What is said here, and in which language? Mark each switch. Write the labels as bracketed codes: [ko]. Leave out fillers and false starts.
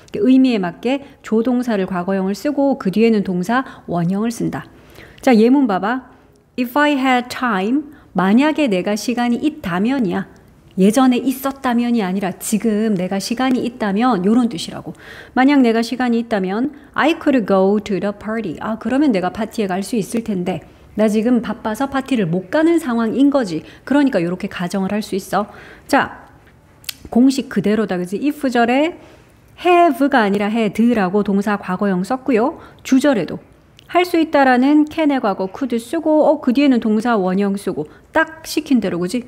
[ko] 의미에 맞게 조동사를 과거형을 쓰고 그 뒤에는 동사 원형을 쓴다. 자, 예문 봐봐. [en] If I had time, [ko] 만약에 내가 시간이 있다면이야. 예전에 있었다면이 아니라 지금 내가 시간이 있다면 이런 뜻이라고. 만약 내가 시간이 있다면 [en] I could go to the party. [ko] 아, 그러면 내가 파티에 갈 수 있을 텐데 나 지금 바빠서 파티를 못 가는 상황인 거지. 그러니까 이렇게 가정을 할 수 있어. 자, 공식 그대로다, 그지? if절에 have가 아니라 had라고 동사 과거형 썼고요. 주절에도 할 수 있다라는 can의 과거 could 쓰고 그 뒤에는 동사 원형 쓰고 딱 시킨 대로, 그지?